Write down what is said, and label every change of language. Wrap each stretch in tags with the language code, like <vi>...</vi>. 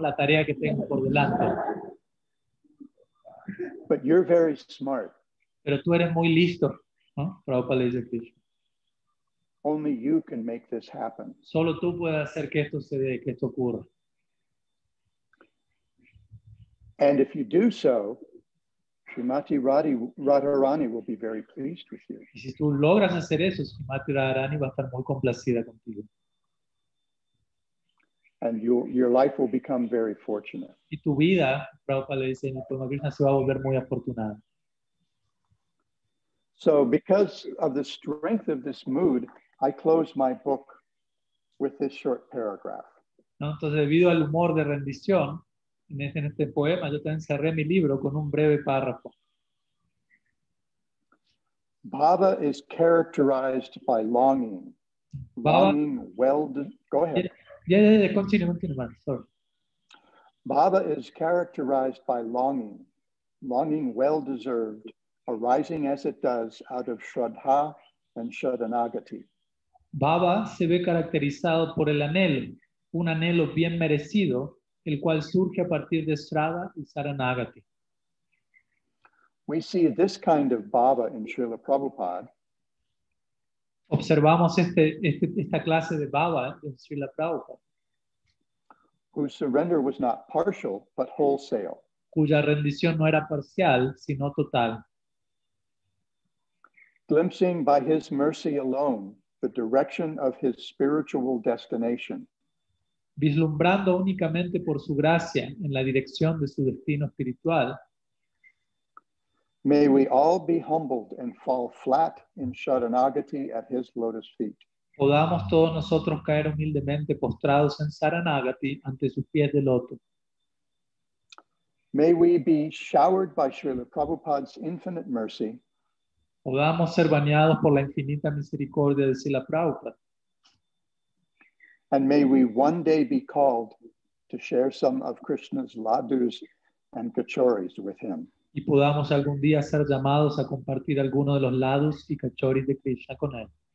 <es>La tarea que tengo por delante.</es> <en>But you're very smart.</en> <es>Pero tú eres muy listo, ¿no? Prabhupada le dice a Krishna.</es> <en>Only you can make this happen.</en> <es>Solo tú puedes hacer que esto se dé, que esto ocurra.</es> <en>And if you do so, Srimati Radharani will be very pleased with you.</en> <es>Y si tú logras hacer eso, Srimati Radharani va a estar muy complacida contigo.</es> <en>And your life will become very fortunate.</en> <es>Y tu vida, Prabhupada le dice, Nitya Krishna se va a volver muy afortunada.</es> <en>So because of the strength of this mood, I close my book with this short paragraph.</en> <es>¿No? Entonces, debido al humor de rendición, en este poema, yo te encerré mi libro con un breve párrafo.</es> <en>Bhava is characterized by longing. Longing, go ahead. Yeah, continue, man. Sorry. Bhava is characterized by longing well-deserved, arising as it does out of Shraddha and Sharanagati.</en> <es>Bhava se ve caracterizado por el anhelo, un anhelo bien merecido, el cual surge a partir de Shraddha y Saranagati.</es> <en>We see this kind of bhava in Srila Prabhupada.</en> <es>Observamos esta clase de bhava en Srila Prabhupada,</es> <en>whose surrender was not partial, but wholesale.</en> <es>Cuya rendición no era parcial, sino total.</es> <en>Glimpsing by his mercy alone the direction of his spiritual destination.</en> <es>Vislumbrando únicamente por su gracia en la dirección de su destino espiritual.</es> <en>May we all be humbled and fall flat in Sharanagati at his lotus feet.</en> <es>Podamos todos nosotros caer humildemente postrados en Saranagati ante sus pies de loto.</es> <en>May we be showered by Srila Prabhupada's infinite mercy.</en> <es>Podamos ser bañados por la infinita misericordia de Srila Prabhupada.</es> <en>And may we one day be called to share some of Krishna's ladus and kachoris with him.</en> <es>Y podamos algún día ser llamados a compartir alguno de los lados y cachoris de Krishna con él.</es>